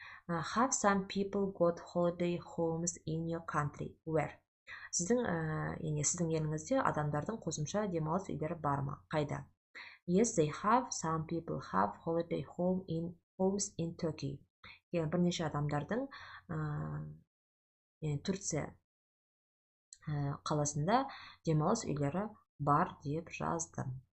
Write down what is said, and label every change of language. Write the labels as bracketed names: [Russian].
[English] Have some people got holiday homes in your country? Where? [Kazakh] Сіздің еліңізде адамдардың қосымша демалыс үйлері бар ма? [English] Қайда? Yes, they have. Some people have holiday homes in Turkey. [Kazakh] Бірнеше адамдардың Турция қаласында демалыс үйлері бар деп жаздым.